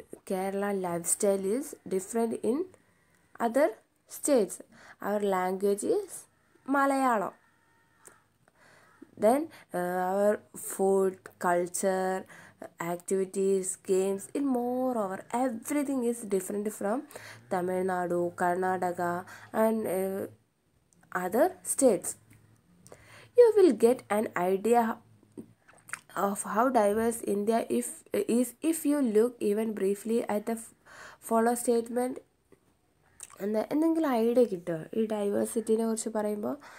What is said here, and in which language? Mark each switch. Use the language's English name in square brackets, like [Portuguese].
[English] Kerala life style is different in other states. അവർ language is Malayalam. Then our food, culture, activities, games, in moreover everything is different from Tamil Nadu, Karnataka and other states. You will get an idea of how diverse India is if you look even briefly at the follow statement. [Malayalam] എന്തെങ്കിലും idea കിട്ടുമോ ഈ ഡൈവേഴ്സിറ്റിനെ കുറിച്ച് പറയുമ്പോൾ?